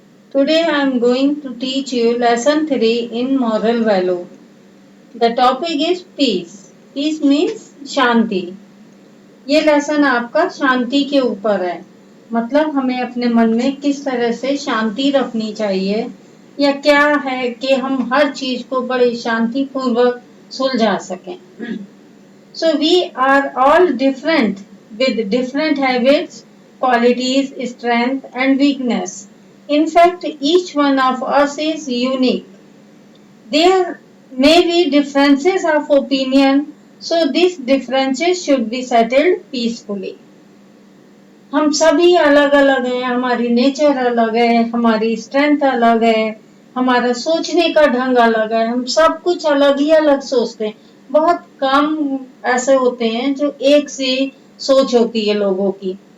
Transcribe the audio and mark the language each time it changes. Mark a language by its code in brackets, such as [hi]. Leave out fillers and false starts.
[en] Today I am going to teach you lesson 3 in moral value. The topic is peace. Peace means shanti. [hi] ये lesson आपका शांति के ऊपर है, मतलब हमें अपने मन में किस तरह से शांति रखनी चाहिए या क्या है कि हम हर चीज को बड़ी शांति पूर्वक सुलझा सकें. [en] So we are all different with different habits, qualities, strength and weakness. In fact, each one of us is unique. There may be differences of opinion, so these differences should be settled peacefully. [hi] हम सभी अलग अलग हैं, हमारी nature अलग है, हमारी strength अलग है, हमारा सोचने का ढंग अलग है, हम सब कुछ अलग ही अलग सोचते हैं. बहुत कम ऐसे होते हैं जो एक सी सोच होती है लोगों की.